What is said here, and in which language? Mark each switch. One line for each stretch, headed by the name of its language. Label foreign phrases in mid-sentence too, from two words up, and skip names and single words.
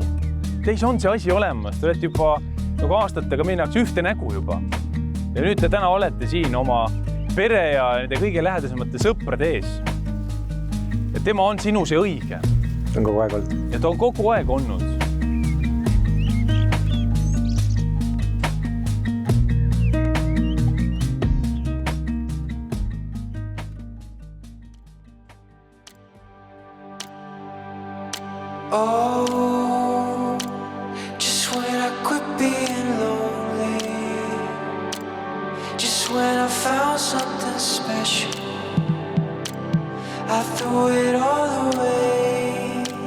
Estonian: Teis on see asi olemas, te olete juba nagu aastatega minnakse ühte nägu juba. Ja nüüd te täna olete siin oma pere ja nende kõige lähedasemate sõprade ees. Ja tema on sinu see õige. Ta on kogu aeg olnud. Ja ta on kogu aeg olnud.
English: Oh, just when I quit being lonely, just when I found something special, I threw it all away.